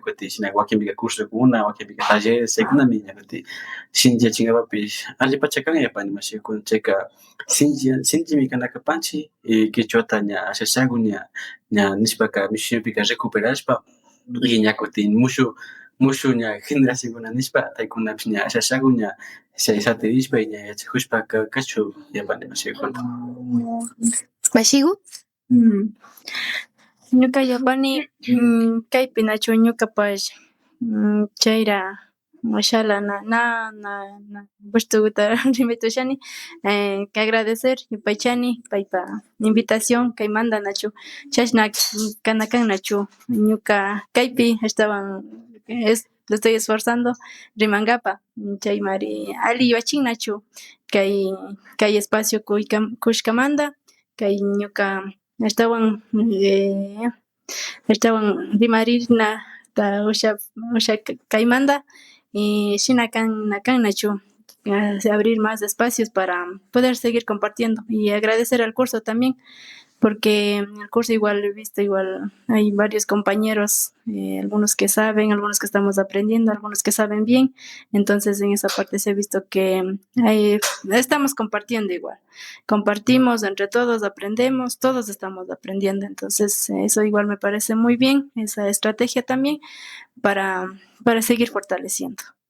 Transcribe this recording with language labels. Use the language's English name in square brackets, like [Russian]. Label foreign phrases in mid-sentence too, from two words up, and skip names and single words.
[Quechua] kutin shina wakinpika cursokuna wakinpika talleres chaykunami ña kutin sinchiyachinkapapish allipacha kan yapani mashikuna chayka sinchimi kana kapanchik y kichwata ña ashashaku ña nishpaka mishki shimipika recuperashpa y ña kutin mushu ña generacionkuna nishpa paykunapish ña ashashaku ña chay satirishpa y ña yachakushpa kachu yapani mashikuna. ¿Mashigu? Ñuka yapani kaypi nachu ñukapash chayra mashala na gustukuta rimitushani [Spanish] que agradecer [Quechua] yupaychani paypa invitación kaymanta nachu chashna kana kan nachu ñuka kaypi ashtawan [Spanish] lo estoy esforzando [Quechua] rimankapa chaymari alli yuyachin nachu kay espacio kushkamanta kay ñuka ashtawan rimarirnata usha kaymanta y shina kan nachu [Spanish] abrir más espacios para poder seguir compartiendo y agradecer al curso también, porque en el curso igual he visto, igual hay varios compañeros, algunos que saben, algunos que estamos aprendiendo, algunos que saben bien, entonces en esa parte se ha visto que estamos compartiendo igual, compartimos entre todos, aprendemos, todos estamos aprendiendo, entonces eso igual me parece muy bien, esa estrategia también para seguir fortaleciendo.